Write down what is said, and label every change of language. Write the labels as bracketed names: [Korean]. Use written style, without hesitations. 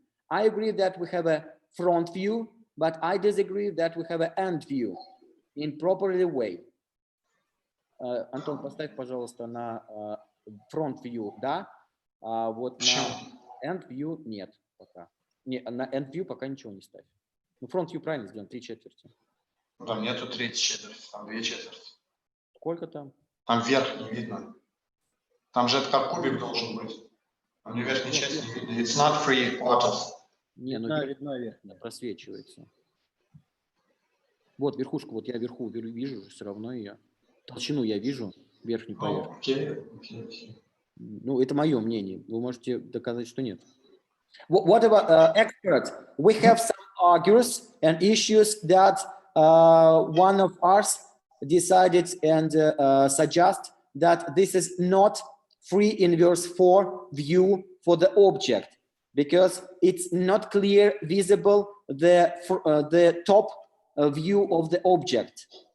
[English] I agree that we have a front view, but I disagree that we have an end view in properly way. [Russian] Антон, поставь, пожалуйста, на front view, да? Вот на end view нет пока. Не, на end view пока ничего не ставь. Ну, front view правильно сделан, 3/4. Там нету 3/4, там 2/4. Сколько там? Там вверх не видно. Там же это как кубик должен быть. Там не верхней части не видно. [English] It's not 3/4. [Russian] Не, ну видно верхняя, просвечивается. Вот верхушку, вот я вверху вижу, все равно ее. Толщину я вижу, верхнюю поверхность. [English] Okay. [Russian] Ну, это мое мнение. Вы можете доказать, что нет. [English] What about experts? We have some arguments and issues that one of us decided and suggest that this is not free inverse 4 view for the object, because it's not clear visible the top view of the object.